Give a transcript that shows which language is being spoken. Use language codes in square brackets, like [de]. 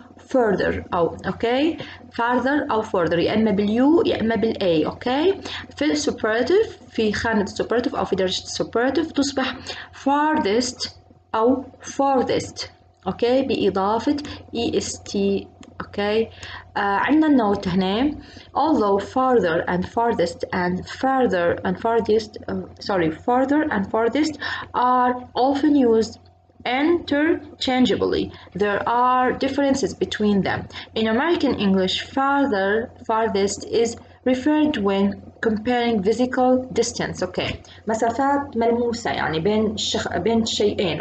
[ar] further أو أوكي farther أو further يا إما باليو يا إما بالA أوكي. في السوبراتيف في خانة السوبراتيف أو في درجة السوبراتيف تصبح farthest أو farthest أوكي بإضافة est أوكي. عندنا النوت هنا [en] although farther and farthest and farther and farthest farther and farthest are often used interchangeably, there are differences between them. In American English, farthest is referred when comparing physical distance. Okay. [ar] مسافات ملموسة يعني بين الشيئين.